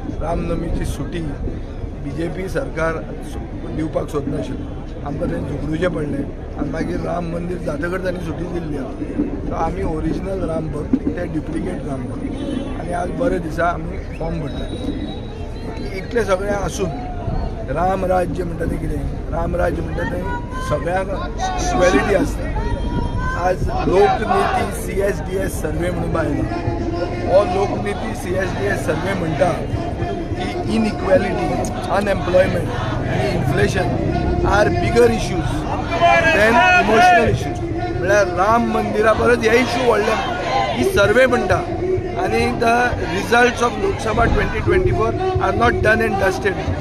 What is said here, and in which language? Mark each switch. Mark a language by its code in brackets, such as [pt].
[kok] रामनवमीची सुटी BJP सरकार दिवपाक सोदनाशिल्लो, आमकां थंय झगडूचें पडलें आनी मागीर राम मंदिर जातकच तांणी सुटी दिल्ली आसा. सो आमी ओरिजिनल राम भक्त, ते डुप्लिकेट राम भक्त आनी आज बरे दिसा आमी फॉर्म भरता. इतलें सगळें आसून राम राज्य म्हणटा तें कितें? राम राज्य म्हणटा तें सगळ्यांक इक्वेलिटी आसता. आज लोकनीती CSDS सर्वे म्हणून बायला. हो लोकनीती CSDS सर्वे म्हणटा की [en] Inequality, unemployment आनी inflation are bigger issues than emotional issues. [kok] म्हळ्यार राम मंदिरा परस हे इश्यू व्हडले ही सर्वे म्हणटा. [en] आनी the results of Lok Sabha 2024 are not done and dusted.